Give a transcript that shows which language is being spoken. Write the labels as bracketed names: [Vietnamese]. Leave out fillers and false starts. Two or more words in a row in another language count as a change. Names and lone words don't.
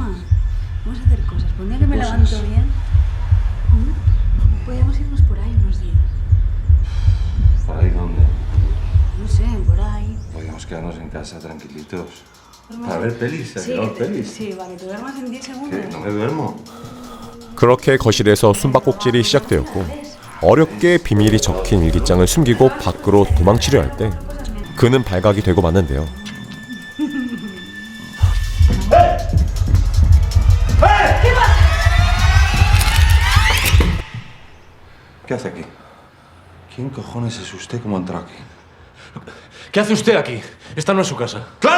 [Spanish] Vamos a hacer cosas. Por un día que me Cosas. levanto bien. Podríamos irnos por ahí unos días. ¿Por ahí dónde? No sé, por ahí. Podríamos quedarnos en casa tranquilitos. Para ver pelis, pelis. Sí, para que te duermas en 10 segundos. ¿Qué? ¿No me duermo? [Korean] 그렇게 거실에서 숨바꼭질이 시작되었고 어렵게 비밀이 적힌 일기장을 숨기고 밖으로 도망치려 할 때 그는 발각이 되고 마는데요. [Spanish] ¿Qué hace aquí? ¿Quién cojones es usted? ¿Cómo entró aquí? ¿Qué hace usted aquí? Esta no es su casa. ¡Clara!